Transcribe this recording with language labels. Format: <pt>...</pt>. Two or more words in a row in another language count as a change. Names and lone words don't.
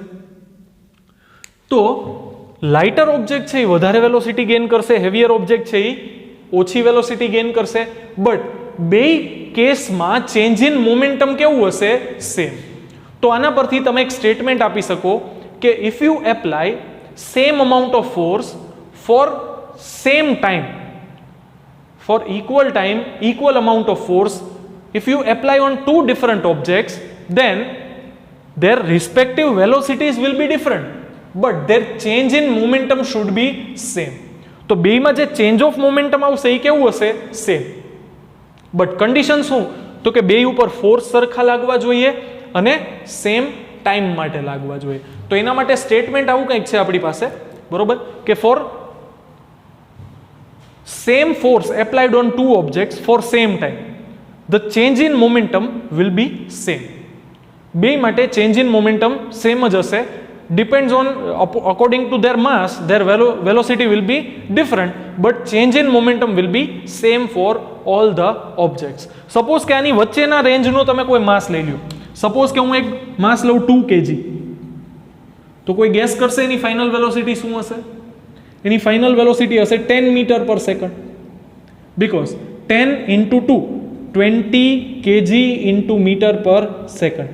<gu>તો</gu> <en>lighter object</en> <gu>છે એ વધારે</gu> <en>velocity gain</en> <gu>કરશે,</gu> <en>heavier object</en> <gu>છે એ ઓછી</gu> <en>velocity gain</en> <gu>કરશે, બટ બે કેસમાં</gu> <en>change in momentum</en> <gu>કેવું હશે સેમ. તો આના પરથી તમે એક સ્ટેટમેન્ટ આપી શકો કે</gu> <en>if you apply same amount of force for same time, for equal time, equal amount of force, if you apply on two different objects, then their respective velocities will be different, but their change in momentum should be same.</en> <gu>તો બેયમાં જે</gu> <en>change of momentum</en> <gu>આવશે એ કેવું હશે સેમ,</gu> <en>but condition</en> <gu>શું, તો કે બેય ઉપર ફોર્સ સરખા લાગવા જોઈએ અને</gu> <en>same time</en> <gu>માટે લાગવા જોઈએ. તો એના માટે સ્ટેટમેન્ટ આવું કંઈક છે આપણી પાસે, બરોબર, કે</gu> <en>for same force applied on two objects for same time, the change in momentum will be same.</en> <gu>બે માટે</gu> <en>change in momentum same</en> <gu>જ હશે,</gu> <en>depends on according to their mass, their velocity will be different, but change in momentum will be same for all the objects.</en> <gu>Suppose કે આની વચ્ચેના રેન્જનો તમે કોઈ માસ લઈ લ્યો, સપોઝ કે હું એક માસ લઉં 2 kg, તો કોઈ ગેસ કરશે એની</gu> <en>final velocity</en> <gu>શું હશે?</gu> <en>એની final velocity હશે 10 meter per second, because 10 into 2 20 kg into meter per second.</en>